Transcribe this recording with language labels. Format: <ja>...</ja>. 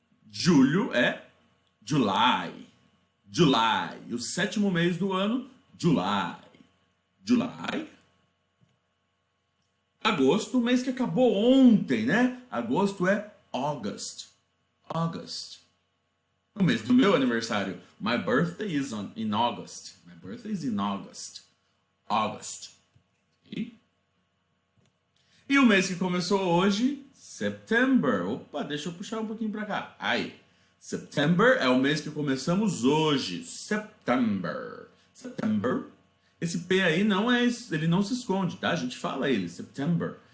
<pt>Julho é July. July. E o sétimo mês do ano, July. July. Agosto, o mês que acabou ontem, né? Agosto é August. August. O mês do meu aniversário.</pt> <en>My birthday is in August. My birthday is in August. August.</en> <pt>E o mês que começou hoje, September. Opa, deixa eu puxar um pouquinho pra cá. Aí. September é o mês que começamos hoje. September. September. Esse P aí não é, ele não se esconde, tá? A gente fala ele, September.</pt>